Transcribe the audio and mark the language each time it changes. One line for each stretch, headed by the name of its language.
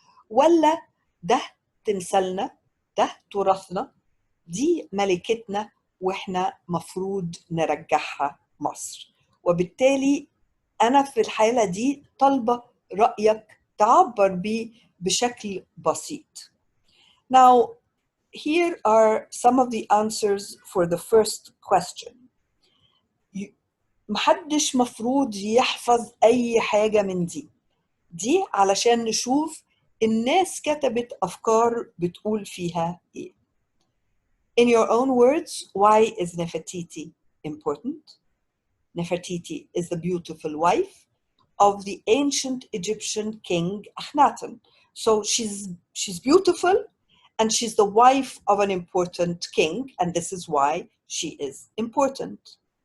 Arabic: ولا ده تمثالنا، ده تراثنا، دي ملكتنا وإحنا مفروض نرجعها مصر؟ وبالتالي أنا في الحالة دي طالبة رأيك تعبر بيه بشكل بسيط.
English: Now, here are some of the answers for the first question.
Arabic: محدش مفروض يحفظ أي حاجة من دي علشان نشوف الناس كتبت أفكار بتقول فيها إيه.
English: In your own words, why is Nefertiti important? Nefertiti is the beautiful wife of the ancient Egyptian king Akhenaten. So she's beautiful, and she's the wife of an important king, and this is why she is important.